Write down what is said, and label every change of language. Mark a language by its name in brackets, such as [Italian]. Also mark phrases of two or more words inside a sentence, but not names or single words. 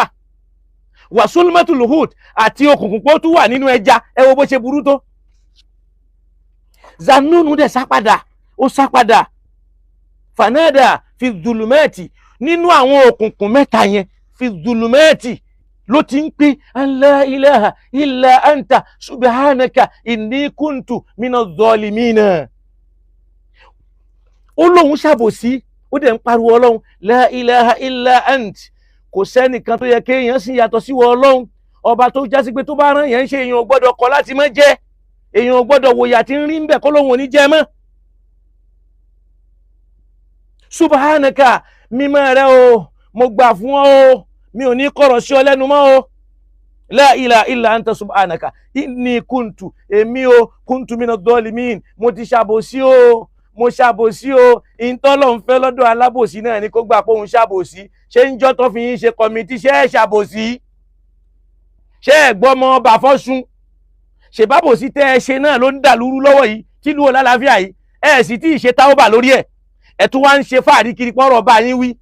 [Arabic] wà zulumatu luhut, [Yoruba] àti òkùnkùn pé ó tún wà nínú ẹja. ẹ wo bó ṣe burú tó. Zannúnù dẹ̀ sápadà, ó sápadà. [Arabic] fanada fi zulumati, [Yoruba] nínú àwọn òkùnkùn mẹ́ta yẹn, [Arabic] fi zulumati [Yoruba] ló ti ń pè [Arabic] la ilaha illa anta subhanaka inni kuntu mina zalimina. [Yoruba] ó lóun ṣàbòsí, ó dẹ̀ ń pariwo Ọlọ́run [Arabic] la ilaha illa ant, [Yoruba] kò sẹ́nìkan tó yẹ kéèyàn sì yàtọ̀ sí wọ Ọlọ́run, ọba tó jásí pé tó bá rán yẹn ń ṣe èèyàn ò gbọ́dọ̀ kọ̀ láti má jẹ́, èèyàn ò gbọ́dọ̀ wòyà tí ń rí ń bẹ̀ kó lóun ò ní jẹ mọ́. subhanaka, mímọ́ rẹ o, mo gbà fún ọ o, mi ò ní kọ̀rọ̀ sí ọ lẹ́nu mọ́ o. [Arabic] la ilaha illa anta subhanaka inni kuntu, [Yoruba] èmi o [Arabic] kuntu mina zalimin, [Yoruba] mo ti ṣàbòsí o, mo ṣàbòsí o. ìtọ́lọ̀ ń fẹ́ lọ́dọ̀ alábòsí náà ni kó gbà pé òun ṣàbòsí. ṣé ń jọ́ tó fi yín ṣe kọ́mítì, ṣé ẹ̀ ṣàbòsí? ṣé ẹ̀ gbọ́ ọmọ ọba fọ́sùn? ṣèbábòsí tẹ́ ẹ ṣe náà ló ń dà lúrú lọ́wọ́ yìí tí lúwo lálàáfíà yìí, ẹ sì tí ì ṣe táwọ́bà lórí ẹ̀, ẹ tún wá ń ṣe fáàrí kiri pọ́nrọ̀ bá yín wí.